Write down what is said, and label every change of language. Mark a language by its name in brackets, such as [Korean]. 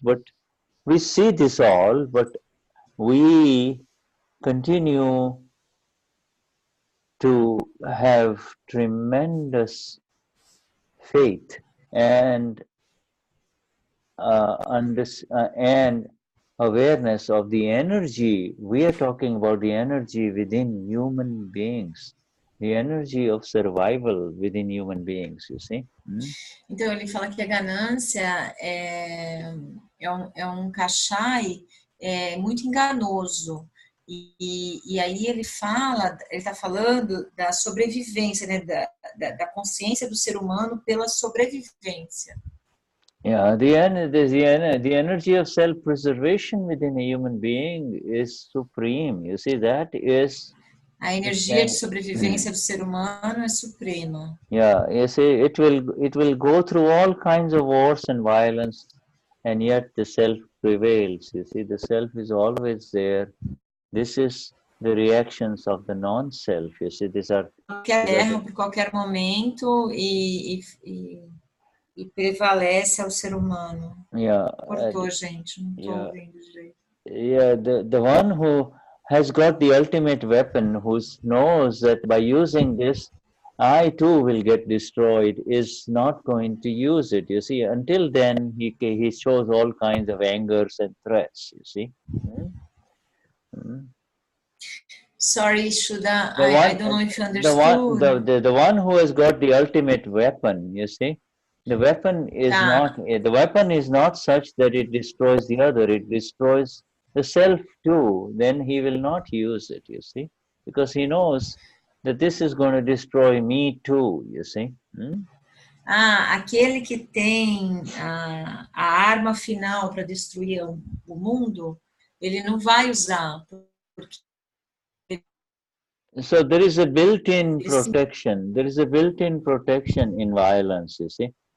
[English] But we see this all, but we continue to have tremendous faith and and awareness of the energy. We are talking about the energy within human beings, the energy of survival within human beings, you see. [Portuguese] Então ele fala que a ganância é um kashai muito enganoso. E aí ele está falando da sobrevivência, né, da consciência do ser humano pela sobrevivência. [English] Yeah, the energy of self-preservation within a human being is supreme. You see, that is. [Portuguese] A energia de sobrevivência do ser humano é suprema. [English] Yeah, you see, it will go through all kinds of wars and violence, and yet the self prevails. You see, the self is always there. This is the reactions of the non-self. You see, these are. [Portuguese] Qualquer guerra por qualquer momento e prevalece ao ser humano. [English] Yeah. [Portuguese] Cortou, gente, não estou ouvindo direito. [English] Yeah, the one who has got the ultimate weapon, who knows that by using this, I too will get destroyed, is not going to use it. You see, until then, he shows all kinds of angers and threats. You see. Sorry, Shuddha, I don't know if you understood. The one who has got the ultimate weapon, you see, the weapon is not such that it destroys the other. It destroys the self too. Then he will not use it, you see, because he knows that this is going to destroy me too, you see. [Portuguese] Aquele que tem a arma final para destruir o mundo, ele não vai usar. [English] So there is a built-in protection. There is a built-in protection in violence, you see.